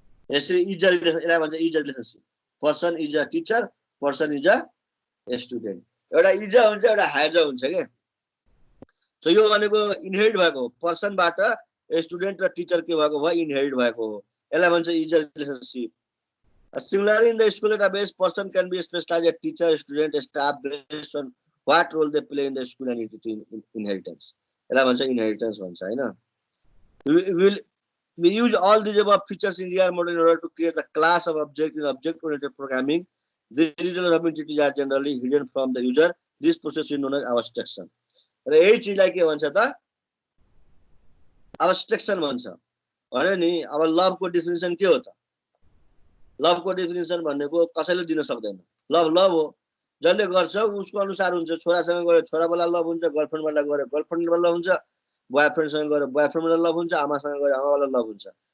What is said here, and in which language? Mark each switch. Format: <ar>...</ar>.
<ne>यसरी इज यसलाई भन्छ is relationship.</ne> <en>Person is a teacher, person is a student.</en> <ne>एउटा इज हुन्छ, एउटा हैज हुन्छ के। सो यो भनेको इनहेरिट भएको हो, पर्सनबाट स्टुडेन्ट र टिचर के भएको भयो, इनहेरिट भएको हो। यसलाई भन्छ is relationship.</ne> <en>Similarly, in the school database, person can be specialized as teacher, student, staff based on what role they play in the school and entity inheritance.</en> <ne>यसलाई भन्छ इनहेरिटेन्स भन्छ हैन।</ne> <en>We use all these above features in the model in order to create the class of object in object-oriented programming. The details of entities are generally hidden from the user. This process is known as abstraction.</en> <ne>र यही चीजलाई के भन्छ त abstraction भन्छ भने नि। अब लभको definition के हो त? लभको डेफिनेसन भनेको कसैले दिन सक्दैन। लभ हो, जसले गर्छ उसको अनुसार हुन्छ। छोरासँग गरे छोरावाला लभ हुन्छ, गर्लफ्रेन्डवाला गरे गर्लफ्रेन्डवाला हुन्छ, बोयफ्रेन्डसँग गरे बोयफ्रेन्डवाला लभ हुन्छ, आमासँग गरे आमावाला लभ हुन्छ।</ne>